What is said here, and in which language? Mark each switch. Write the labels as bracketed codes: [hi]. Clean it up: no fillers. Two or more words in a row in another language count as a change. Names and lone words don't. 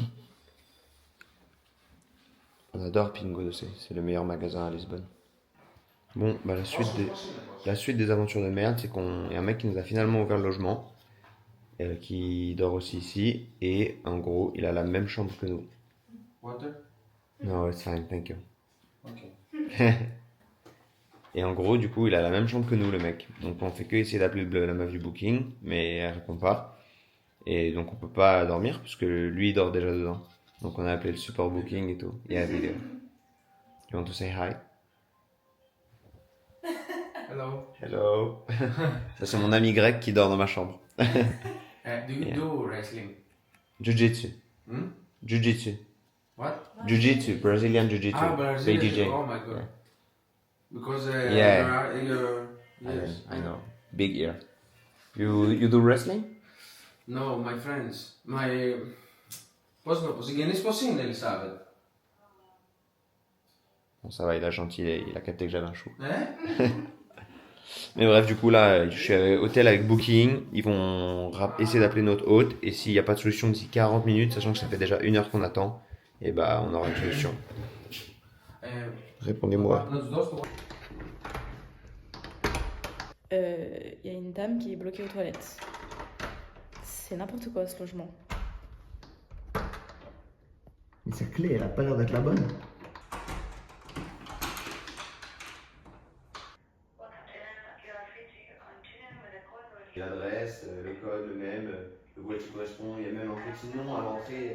[fr] On adore Pingo Doce, c'est le meilleur magasin à Lisbonne. Bon, bah la suite des aventures de merde, c'est qu'on y a un mec qui nous a finalement ouvert le logement, qui dort aussi ici, et en gros, il a la même chambre que nous. [en] Water? No, it's fine, thank you. Ok. [fr] Et en gros, du coup, il a la même chambre que nous, le mec. Donc on fait que essayer d'appeler la meuf du booking, mais elle répond pas. Et donc on peut pas dormir, parce que lui, il dort déjà dedans. Donc on a appelé le support booking et tout. [en] Yeah, video. You want to say hi? Hello. Hello. [fr] Ça, c'est mon ami grec qui dort dans ma chambre. [en] Do you Yeah. do wrestling? Jiu-jitsu. Hmm? Jiu-jitsu. What? Jiu-jitsu. Brazilian Jiu-jitsu. Ah, Brazilian. BJJ. Oh my god. Yeah. Because Yeah. yes. I know. Big ear. You do wrestling? No, my friends. [el] Πώς να πω, συγγενείς πώς είναι, Ελισάβετ? [fr] Bon, ça va, il a gentil, il a capté que j'avais un chou. Eh? Mais bref, du coup, là, je suis à hôtel avec Booking. Ils vont essayer d'appeler notre hôte. Et s'il n'y a pas de solution d'ici 40 minutes, sachant que ça fait déjà 1 heure qu'on attend, et bah, on aura une solution. Répondez-moi. [el] Να τους δώσω το... [fr] Il y a une dame qui est bloquée aux toilettes. C'est n'importe quoi ce logement. Mais sa clé, elle a pas l'air d'être la bonne. L'adresse, le code, le même, le boîtier correspond, il y a même un petit nom à l'entrée.